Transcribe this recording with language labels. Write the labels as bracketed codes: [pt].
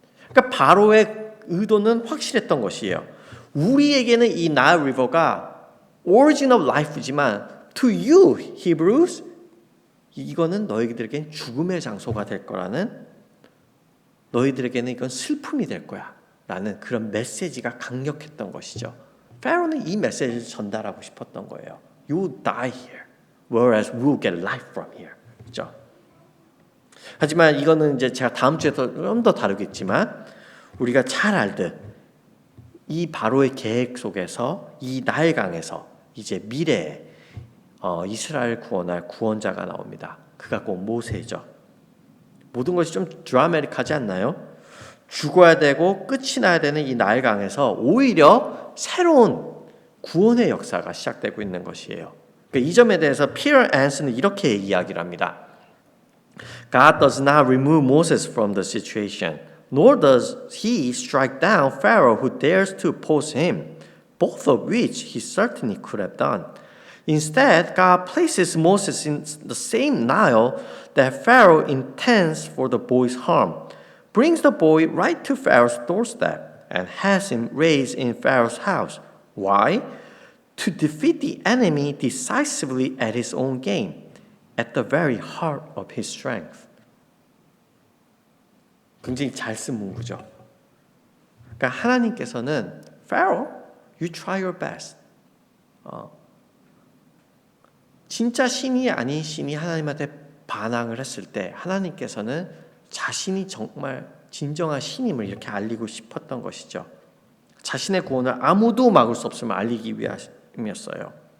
[ko] 그러니까 바로의 의도는 확실했던 것이에요. 우리에게는 이 나일 리버가 [en] origin of life [ko] 지만 [en] to you, Hebrews, [ko] 이거는 너희들에겐 죽음의 장소가 될 거라는, 너희들에게는 이건 슬픔이 될 거야 라는 그런 메시지가 강력했던 것이죠. 파라오는 이 메시지를 전달하고 싶었던 거예요. [en] You will die here, whereas we will get life from here. [ko] 그렇죠? 하지만 이거는 이제 제가 다음 주에 좀 더 다루겠지만 우리가 잘 알듯 이 바로의 계획 속에서 이 나일강에서 이제 미래에 이스라엘 구원할 구원자가 나옵니다. 그가 곧 모세죠. 모든 것이 좀 드라마틱하지 않나요? 죽어야 되고 끝이 나야 되는 이 나일강에서 오히려 새로운 구원의 역사가 시작되고 있는 것이에요. 그러니까 이 점에 대해서 피터 앤슨은 이렇게 이야기를 합니다. [en] God does not remove Moses from the situation, nor does he strike down Pharaoh who dares to oppose him, both of which he certainly could have done. Instead, God places Moses in the same Nile that Pharaoh intends for the boy's harm, brings the boy right to Pharaoh's doorstep, and has him raised in Pharaoh's house. Why? To defeat the enemy decisively at his own game, at the very heart of his strength. [ko] 굉장히 잘 쓴 문구죠. 그러니까 하나님께서는 [en] Pharaoh, you try your best. [ko] 진짜 신이 아닌 신이 하나님한테 반항을 했을 때 하나님께서는 자신이 정말 진정한 신임을 이렇게 알리고 싶었던 것이죠. 자신의 구원을 아무도 막을 수 없음을 알리기 위함이었어요.